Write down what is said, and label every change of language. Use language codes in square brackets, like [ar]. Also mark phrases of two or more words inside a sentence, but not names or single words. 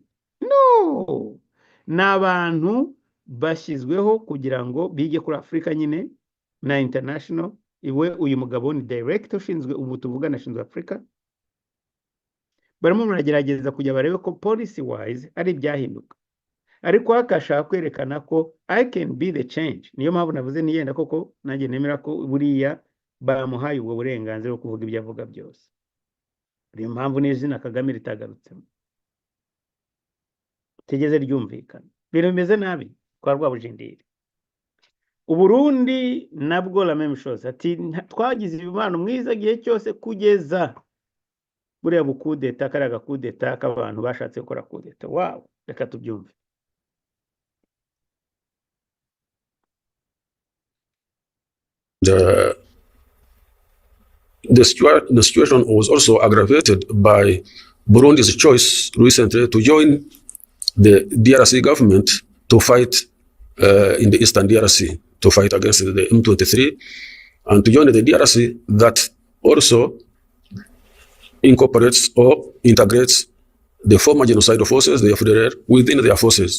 [rw] No, ni abantu bashyizweho kugira ngo bige kuri Afurika nyine na international. Iwe uyu mugabo ni director ushinzwe, ubu tuvugana ashinzwe Afurika. Barimo muragerageza kujya barebe ko [en] policy wise [rw] ari ibyahinduka, ariko akashaka kwerekana ko [en] I can be the change. [rw] Niyo mpamvu navuze niyenda koko nanjye nemera ko buriya bamuhaye ubwo burenganzira bwo kuvuga ibyo avuga byose. Niyo mpamvu n'izina Kagame ritagarutsemo, tegeze ryumvikana. Ibintu bimeze nabi kwa Rwabujindiri. Uburundi nabwo [fr] la même chose, [rw] ati twagize ibimano mwiza gihe cyose kugeza buriya bukudeta, karaga kudeta k'abantu bashatse gukora kudeta. Wow, reka tubyumve. [en] The situation was also aggravated by Burundi's choice recently to join the DRC government to fight in the eastern DRC, to fight against the M23, and to join the DRC that also incorporates or integrates the former genocidal forces, the FDLR, within their forces.